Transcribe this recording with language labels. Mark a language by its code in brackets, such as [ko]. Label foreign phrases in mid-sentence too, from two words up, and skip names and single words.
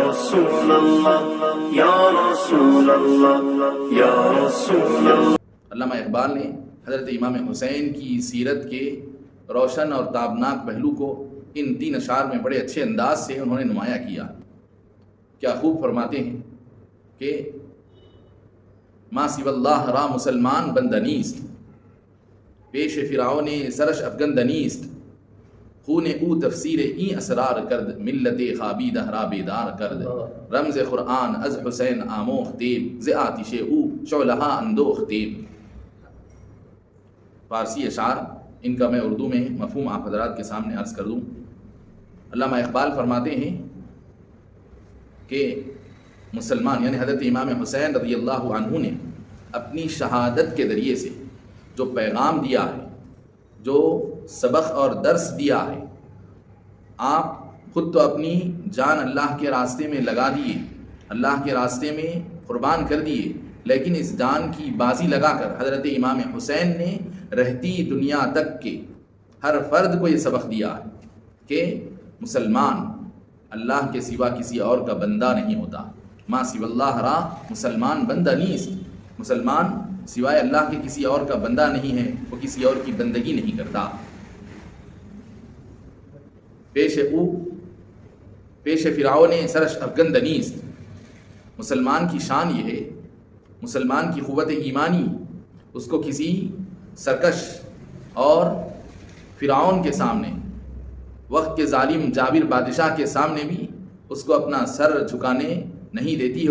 [ar] رسول اللہ یا رسول اللہ یا رسول اللہ۔ [ur] علامہ اقبال نے حضرت امام حسین کی سیرت کے روشن اور تابناک پہلو کو ان 3 اشعار میں بڑے اچھے انداز سے انہوں نے نمایاں کیا۔ کیا خوب فرماتے ہیں کہ [fa] ما سوی اللہ را مسلمان بندنیست، پیش فرعون سرش افگندنیست، خون او تفسیر این اسرار کرد، ملت خوابی دہرا بیدار کرد، رمز قرآن از حسین آموختیم، ز آتش او شعلہا اندوختیم۔ [ur] فارسی اشعار، ان کا میں اردو میں مفہوم آپ حضرات کے سامنے عرض کر دوں۔ علامہ اقبال فرماتے ہیں کہ مسلمان یعنی حضرت امام حسین [ar] رضی اللہ عنہ [ur] نے اپنی شہادت کے ذریعے سے جو پیغام دیا ہے، جو سبق اور درس دیا ہے، آپ خود تو اپنی جان اللہ کے راستے میں لگا دیے، اللہ کے راستے میں قربان کر دیے، لیکن اس جان کی بازی لگا کر حضرت امام حسین نے رہتی دنیا تک کے ہر فرد کو یہ سبق دیا ہے کہ مسلمان اللہ کے سوا کسی اور کا بندہ نہیں ہوتا۔ [fa] ما سوی اللہ را مسلمان بندہ نیست، [ur] مسلمان سوائے اللہ کے کسی اور کا بندہ نہیں ہے، وہ کسی اور کی بندگی نہیں کرتا۔ [fa] پیش فرعون سرش افگندنیست، [ur] مسلمان کی شان یہ ہے، مسلمان کی قوت ایمانی اس کو کسی سرکش اور فرعون کے سامنے، وقت کے ظالم جابر بادشاہ کے سامنے بھی اس کو اپنا سر جھکانے نہیں دیتی ہے۔